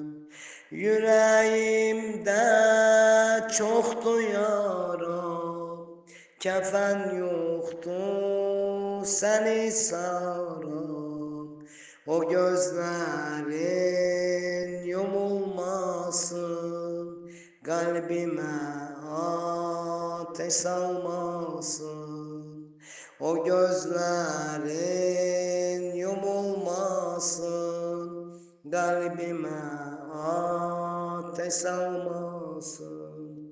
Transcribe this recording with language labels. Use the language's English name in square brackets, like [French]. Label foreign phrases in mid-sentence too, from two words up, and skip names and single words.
[Azerbaijani] Yüreğimdə çoxdur yaram, kəfən yoxdur səni saran. O gözlərin yumulmasın, [Turkish] kalbime ateş salmasın. O gözlerin yumulmasın, kalbime ateş salmasın.